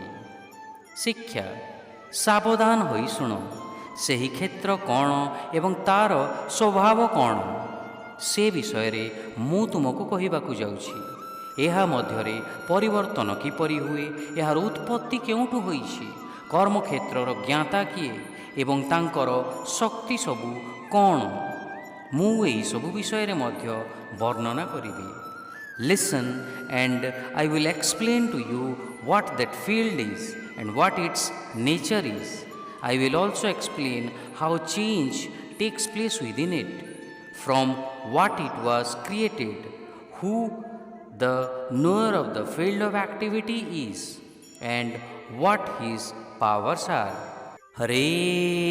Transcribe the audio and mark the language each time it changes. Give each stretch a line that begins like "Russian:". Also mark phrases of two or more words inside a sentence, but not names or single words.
Odia: ଶିକ୍ଷା, ସାବଧାନ ହୋଇ ଶୁଣ, ସେହି କ୍ଷେତ୍ର କ'ଣ ଏବଂ ତା'ର ସ୍ୱଭାବ କ'ଣ, ସେ ବିଷୟରେ ମୁଁ ତୁମକୁ କହିବାକୁ ଯାଉଛି। ଏହା ମଧ୍ୟରେ ପରିବର୍ତ୍ତନ କିପରି ହୁଏ, ଏହାର ଉତ୍ପତ୍ତି କେଉଁଠୁ ହୋଇଛି, କର୍ମକ୍ଷେତ୍ରର ଜ୍ଞାତା କିଏ ଏବଂ ତାଙ୍କର ଶକ୍ତି ସବୁ କ'ଣ, ମୁଁ ଏହିସବୁ ବିଷୟରେ ମଧ୍ୟ ବର୍ଣ୍ଣନା କରିବି।
English: Listen and I will explain to you what that field is and what its nature is. I will also explain how change takes place within it, from what it was created, who the knower of the field of activity is, and what his powers are.